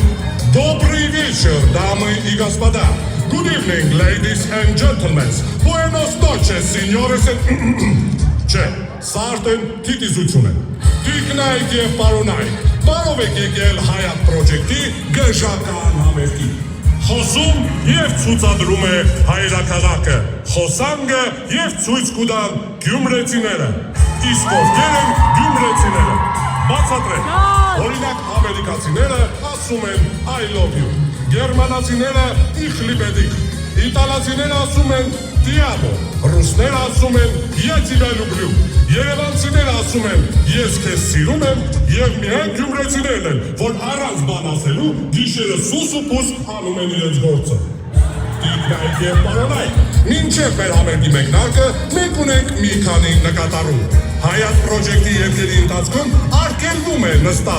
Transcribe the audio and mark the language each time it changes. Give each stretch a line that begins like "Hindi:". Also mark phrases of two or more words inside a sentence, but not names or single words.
Russian: Добрый вечер, дамы и господа.
English: Good evening, ladies and gentlemen.
Spanish: Buenos noches, señores and...
Armenian: Չէ, սա արդեն քիտիզություն է։ Տիկնայք և Պարոնայք, բարով եք եկել Հայատ պրոջեկտի գժական համերգի։ Խոսում և ցուցադրում է հայրաքաղաքը, խոսանգը և ցույց կուտան գյումրեցիները, իսկ ովքեր են գյումրեցիները։ Բացատրեք, օրինակ ամերիկացիները ասում են
English: I love you,
Armenian: գերմանացիները
German: ich liebe dich,
Armenian: իտալացիները ասում են Diamo, ռուսները ասում են
Russian: Я тебя люблю,
Armenian: երևանցիները ասում են Ես քեզ սիրում եմ և միայն գյումրեցիներն են, որ առանց բան ասելու գիշերը սուս ու պուս անում են իրենց գործը։ Տիկնայք և Պարոնայք, մինչև մեր համերգի մեկնարկը մենք ունենք մի քանի նկատառում։ Հայատ պրոջեկտի երկերի ընթացքում արգելվում է նստած